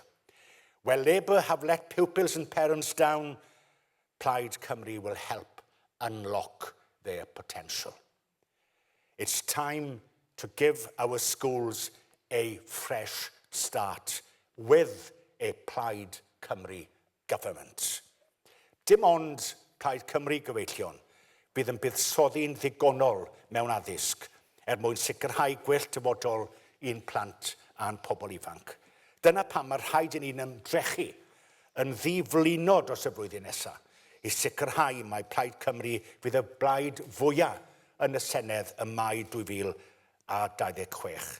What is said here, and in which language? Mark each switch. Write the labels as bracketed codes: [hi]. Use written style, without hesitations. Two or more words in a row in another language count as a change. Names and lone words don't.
[en] Where Labour have let pupils and parents down, Plaid Cymru will help unlock their potential. It's time to give our schools a fresh start with a Plaid Cymru government. [cy] Dim ond Plaid Cymru gyfeillion bydd yn buddsoddi'n ddigonol mewn addysg mwyn sicrhau gwell dyfodol i'n plant a'n pobl ifanc. Dyna pam mae rhaid i ni'n ymdrechu yn ddiflino dros y flwyddyn nesaf i sicrhau mae Plaid Cymru fydd y blaid fwyaf yn y Senedd ym Mai 2026.